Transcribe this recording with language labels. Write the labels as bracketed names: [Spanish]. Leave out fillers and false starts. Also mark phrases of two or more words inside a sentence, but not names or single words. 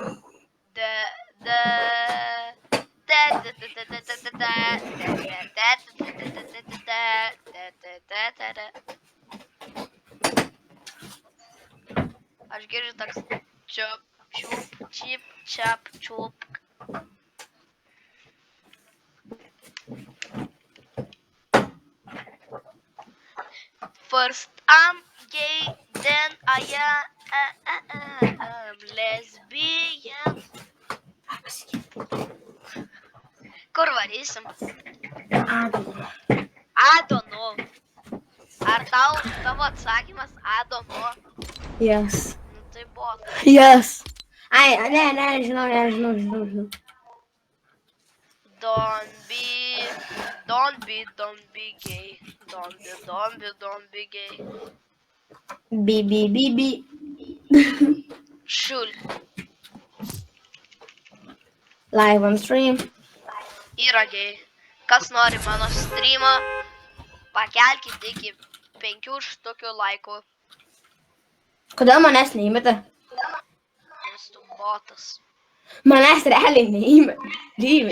[Lithuanian] Aš girdžiu toks čiup, čiup, čip, čap, čiup. [English] First I'm gay, then I am lesbian. [Lithuanian] Kur varysim? [English] I don't know. [Lithuanian] Ar tavo atsakymas [English] I don't know? Yes. [Lithuanian] Nu tai buvo. Yes. Ai, ne, žinau. [English] Don't be gay. Don't be gay. Bi. Šul. Live on stream. [Lithuanian] Yra gay. Kas nori mano streamą, pakelkite iki 5 štukių laikų. Kodėl manęs neįmeta? Nes tu botas. Manęs realiai neįmeta.